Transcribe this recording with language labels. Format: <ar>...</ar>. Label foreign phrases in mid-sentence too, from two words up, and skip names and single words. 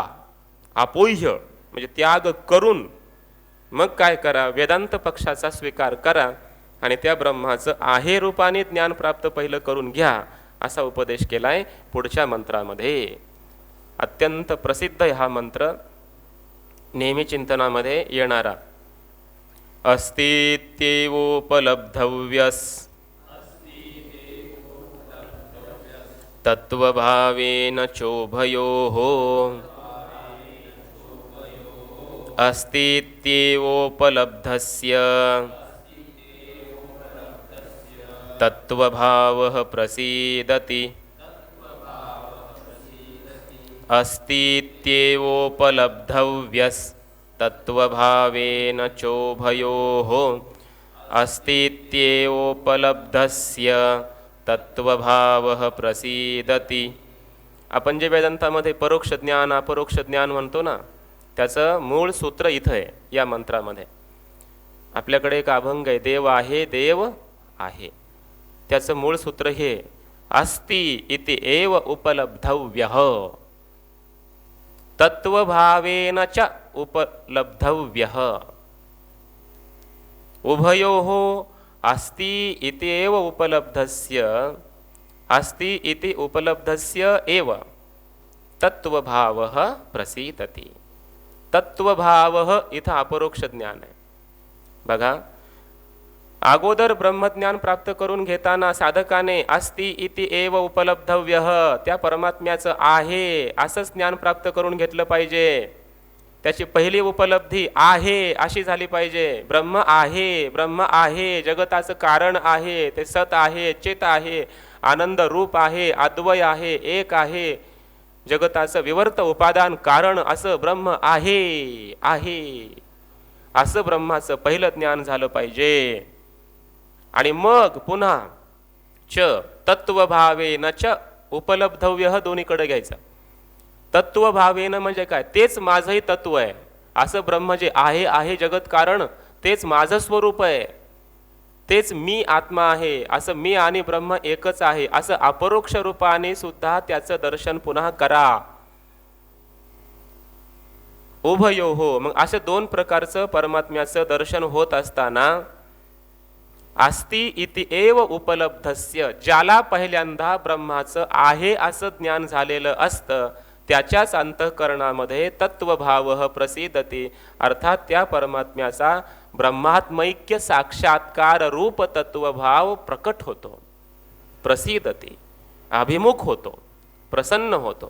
<mr>अपोह्य म्हणजे त्याग करून मग काय करा? वेदांत पक्षाचा स्वीकार करा आणि त्या ब्रह्माचं आहे रूपाने ज्ञान प्राप्त पहिलं करून घ्या, असा उपदेश केलाय पुढच्या मंत्रामध्ये. अत्यंत प्रसिद्ध हा मंत्र, नेहमी चिंतनामध्ये येणारा.</mr> <sa>अस्तित्वोपलब्धव्यस तत्वभावेन चोभयोः. अस्तित्वोपलब्धस्य तत्वभावः प्रसीदति. अस्तित्वोपलब्धव्यस् तत्वभावेन चोभयोः. अस्तित्वोपलब्धस्य तत्वभावः प्रसीदति.</sa> <mr>आपण जे वेदांतामध्ये परोक्ष ज्ञान अपरोक्ष ज्ञान म्हणतो ना, त्याचं मूळ सूत्र इथं आहे या मंत्रामध्ये. आपल्याकडे एक अभंग आहे, देव आहे देव आहे. त्याचं मूळ सूत्र हे,</mr> <sa>अस्ति इति एव उपलब्धव्यः तत्वभावेन च उपलब्धव्यः. उभयोः अस्ति इति एव उपलब्धस्य, अस्ति इति उपलब्धस्य एव तत्वभावः प्रसीदति.</sa> <mr>तत्वभावः इथं अपरोक्ष ज्ञान आहे. बघा, अगोदर ब्रह्मज्ञान प्राप्त करून घेताना साधकाने</mr> <sa>अस्ति इति एव उपलब्धव्यः,</sa> <mr>त्या परमात्म्याचं आहे असंच ज्ञान प्राप्त करून घेतलं पाहिजे. त्याची पहिली उपलब्धी आहे अशी झाली पाहिजे. ब्रह्म आहे, ब्रह्म आहे, जगताचं कारण आहे, ते सत आहे, चित आहे, आनंद रूप आहे, अद्वय आहे, एक आहे, जगताचं विवर्त उपादान कारण असं ब्रह्म आहे आहे असं ब्रह्माचं पहिलं ज्ञान झालं पाहिजे. आणि मग पुन्हा</mr> <sa>च तत्वभावेन च उपलब्धव्य</sa> <mr>दोन्हीकडे घ्यायचं. तत्वभावेन म्हणजे काय, तेच माझंही तत्व आहे असं ब्रह्म जे आहे आहे जगत कारण तेच माझं स्वरूप आहे, तेच मी आत्मा आहे असं मी आणि ब्रह्म एकच आहे असं अपरोक्ष रूपाने सुद्धा त्याचं दर्शन पुन्हा करा. उभयो हो. मग असे दोन प्रकारचं परमात्म्याचं दर्शन होत असताना</mr> <sa>अस्ति इति एव उपलब्धस्य,</sa> <mr>ज्याला पहिल्यांदा ब्रह्माचं आहे असं ज्ञान झालेलं असतं त्याच्याच अंतःकरणामध्ये</mr> <sa>तत्वभाव प्रसिद्धते,</sa> <mr>अर्थात त्या परमात्म्याचा ब्रह्मात्मैक्य साक्षात्कार रूप तत्वभाव प्रकट होतो, प्रसिद्धते, अभिमुख होतो, प्रसन्न होतो.</mr>